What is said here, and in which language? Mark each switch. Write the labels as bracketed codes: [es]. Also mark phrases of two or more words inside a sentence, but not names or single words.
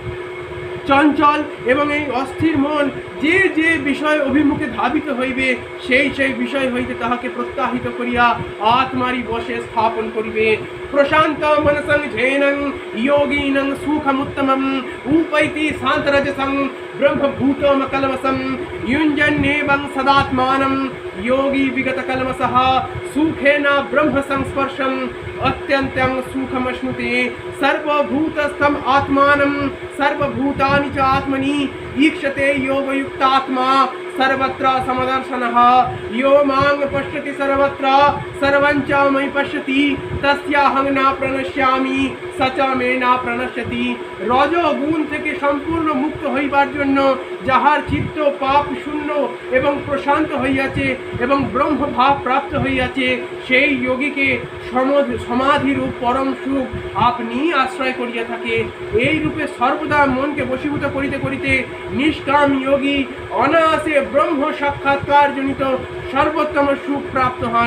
[bn] চঞ্চল এবং এই অস্থির মন যে যে বিষয় অভিমুখে ধাবিত হইবে সেই সেই বিষয় হইতে তাহাকে প্রত্যাহিত করিয়া আত্মারি বশে স্থাপন করিবে। [sa] प्रशान्त मनसं झेनं योगीनं सुखमुत्तमम उपैति शान्तरजसं ब्रह्मभूतमकलमसं युञ्जन्नेवं सदात्मानं योगी विगतकल्मषः सुखेन ब्रह्म संस्पर्शम् अत्यन्तं सुखमश्नुते। सर्वभूतस्थम् आत्मानं सर्वभूतानि च आत्मनि ईक्षते योगयुक्तात्मा सर्वत्र समदर्शनः। यो मां पश्यति सर्वत्र सर्वं च मयि पश्यति तस्याहं न प्रणश्यामि स च मे न प्रणश्यति। [bn] রজগুণ থেকে সম্পূর্ণ মুক্ত হইবার জন্য যাহার চিত্ত পাপ শূন্য এবং প্রশান্ত হইয়াছে এবং ব্রহ্মভাব প্রাপ্ত হইয়াছে, সেই যোগীকে সমাধিরূপ পরম সুখ আপনি আশ্রয় করিয়া থাকে। এই রূপে সর্বদা মনকে বশীভূত করিতে করিতে নিষ্কাম যোগী অনায়াসে ব্রহ্ম সাক্ষাৎকার জনিত সর্বোত্তম সুখ প্রাপ্ত হন।